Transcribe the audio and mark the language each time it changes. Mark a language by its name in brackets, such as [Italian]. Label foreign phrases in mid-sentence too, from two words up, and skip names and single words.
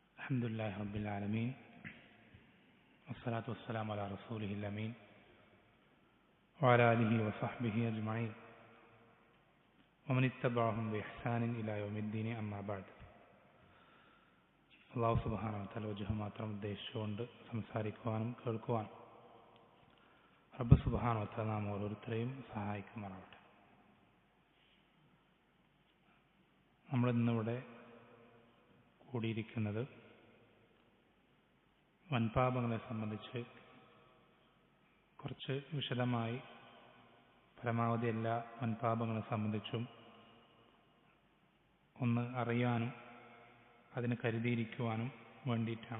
[Arabic] الحمد لله رب العالمين والصلاة والسلام على رسوله الأمين وعلى آله وصحبه أجمعين ومن اتبعهم بإحسان إلى يوم الدين أما بعد. الله سبحانه وتعالى [Malayalam] വജഹ് മാത്രം ഉദ്ദേശിച്ചുകൊണ്ട് സംസാരിക്കുവാനും കേൾക്കുവാനും [Arabic] رب سبحانه وتعالى [Malayalam] നാം ഓരോരുത്തരെയും സഹായിക്കുമാറാവട്ടെ. നമ്മളിന്നിവിടെ കൂടിയിരിക്കുന്നത് വൻപാപങ്ങളെ സംബന്ധിച്ച് കുറച്ച് വിശദമായി പരമാവധി എല്ലാ വൻപാപങ്ങളെ സംബന്ധിച്ചും ഒന്ന് അറിയാനും അതിന് കരുതിയിരിക്കുവാനും വേണ്ടിയിട്ടാണ്.